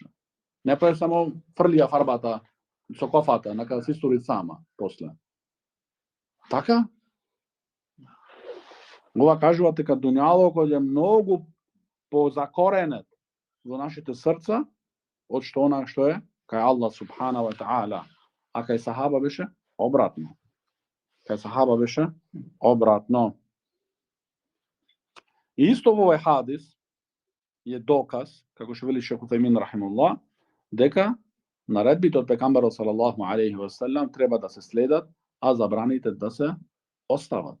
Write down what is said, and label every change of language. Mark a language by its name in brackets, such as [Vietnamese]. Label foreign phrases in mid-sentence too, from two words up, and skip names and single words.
[Macedonian] Не правиш само фрлија фарбата со кофата, нека да се истори сама после. Така? Ова кажува дека дуњалокот е многу позакоренет во нашите срца од што она што е кај Аллах [Arabic] سبحانه وتعالى. [Macedonian] А кај сахаба беше обратно. И исто во овој хадис е доказ, како што вели Шейх Утајмин рахимуллах, дека наредбите од пекамберот [Arabic] صلى الله عليه وسلم [Macedonian] треба да се следат, а забраните да се остават.